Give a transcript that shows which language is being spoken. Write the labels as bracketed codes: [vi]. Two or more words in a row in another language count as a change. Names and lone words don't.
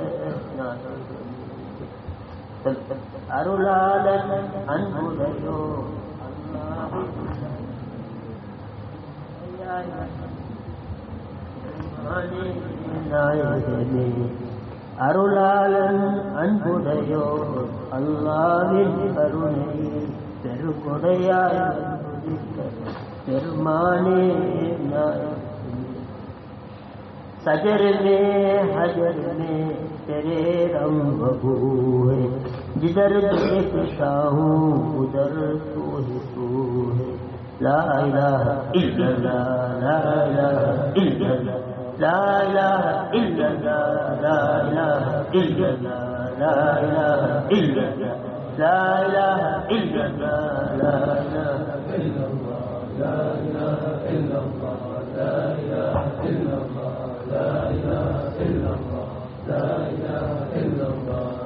[ta] அருளாளன் அன்புடையோ நாயகமே அருளாளன் அன்புடையோ அல்லாவின் கருணை பெருங்கொடையாய் பெருமானே [hi] நாயகமே सजर में हजर में तेरे रंग बबू है जिधर देखता हूँ उधर तू ही तू है [ar] لا إله إلا الله لا إله إلا الله لا إله إلا الله لا إله إلا الله لا إله إلا الله لا إله إلا الله لا إله إلا الله لا إله إلا الله لا إله إلا الله لا إله إلا الله لا إله إلا الله